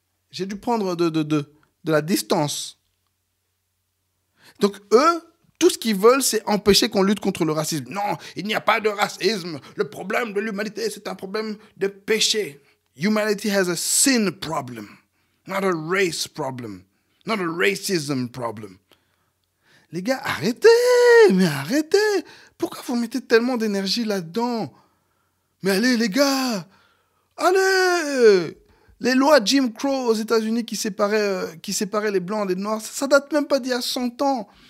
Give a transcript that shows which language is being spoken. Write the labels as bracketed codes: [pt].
[fr] J'ai dû prendre de la distance. Donc, eux, tout ce qu'ils veulent, c'est empêcher qu'on lutte contre le racisme. Non, il n'y a pas de racisme. Le problème de l'humanité, c'est un problème de péché. [en] Humanity has a sin problem, not a race problem, not a racism problem. [fr] Les gars, arrêtez, mais arrêtez. Pourquoi vous mettez tellement d'énergie là-dedans? Mais allez, les gars, allez. Les lois Jim Crow aux États-Unis qui séparaient les Blancs des Noirs, ça date même pas d'il y a 100 ans.